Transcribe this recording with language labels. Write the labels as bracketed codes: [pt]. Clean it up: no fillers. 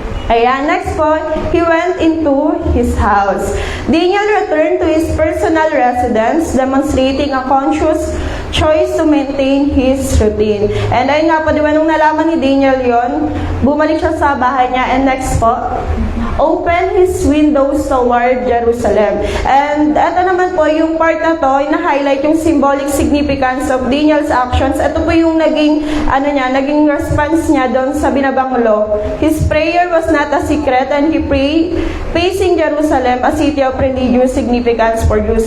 [en] Ayan, next point, he went into his house. Daniel returned to his personal residence, demonstrating a conscious choice to maintain his routine. [tl] And ayun nga po, di ba, nung nalaman ni Daniel yon, bumalik siya sa bahay niya. [en] And next po, open his windows toward Jerusalem. [tl] And ito naman po, yung part na to, na-highlight yung [en] symbolic significance of Daniel's actions. [tl] Ito po yung naging response niya doon sa binabang law. [en] His prayer was not a secret, and he prayed facing Jerusalem, a city of religious significance for Jews.